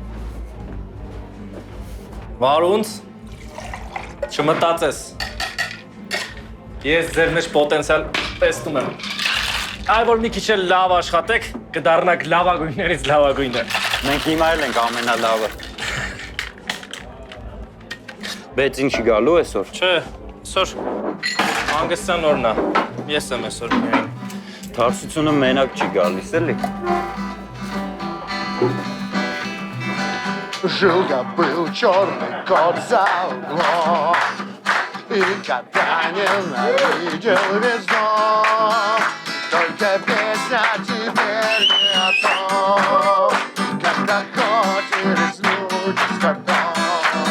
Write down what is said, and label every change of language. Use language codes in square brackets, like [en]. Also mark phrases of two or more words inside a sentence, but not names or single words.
[hy] Վարունց, չմտածես, Ես ձեր մեջ պոտենցիալ տեսնում եմ։ Այ որ մի քիչ էլ լավ աշխատեք, կդառնաք լավագույններից լավագույնը։ Մենք հիմա էլ ենք ամենալավը։ Բայց ինչի գալու այսօր։ Չէ, այսօր հանգստյան օրն է։ Ես եմ այսօր միայն։ Թարսությունը մենակ չի գալիս էլի։ [ru] Жил-был черный кот за углом, и катанием видел весь дом. Только песня теперь не о том, когда ходили люди с котом.